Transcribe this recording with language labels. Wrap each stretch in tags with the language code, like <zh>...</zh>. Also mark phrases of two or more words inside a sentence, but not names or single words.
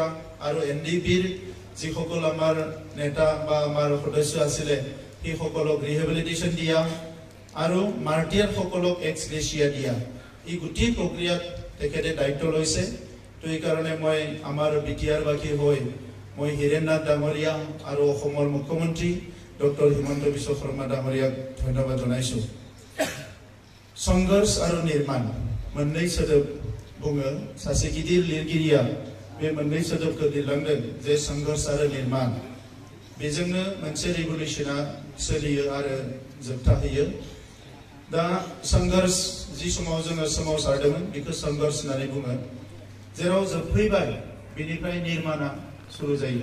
<as>আৰু এনডিপিৰ যিসকল আমাৰ নেতা বা আমাৰ সদস্য আছিলে সেইসকলক ৰিহেবিলিটেশ্যন দিয়া আৰু মাৰ্টিয়াৰ সকলক এক্স গ্ৰেচিয়া দিয়া এই গোটেই প্ৰক্ৰিয়াত তেখেতে দায়িত্ব লৈছে তো এই কাৰণে মই আমাৰ বিটিআৰবাসী হৈ মই হিৰেণনাথ ডাঙৰীয়া আৰু অসমৰ মুখ্যমন্ত্ৰী ডক্টৰ হিমন্ত বিশ্ব শৰ্মা ডাঙৰীয়াক ধন্যবাদ জনাইছো সংঘৰ্ষ আৰু নিৰ্মাণ</as> <brx>मोननै सोदोब बुङो सासे गिदिर लिरगिरिया बे मोननै सोदोबखौ लिरलांदों जे संघर्ष आरो निर्माण बेजोंनो मोनसे रिभलिउसना सोलियो आरो जोबथाहैयो दा संघर्ष जि समाव जोङो सोमावसारदोंमोन बेखौ संघर्ष होननानै बुङो जेराव जोबफैबाय बेनिफ्राय निर्माणा सुरु जायो</brx>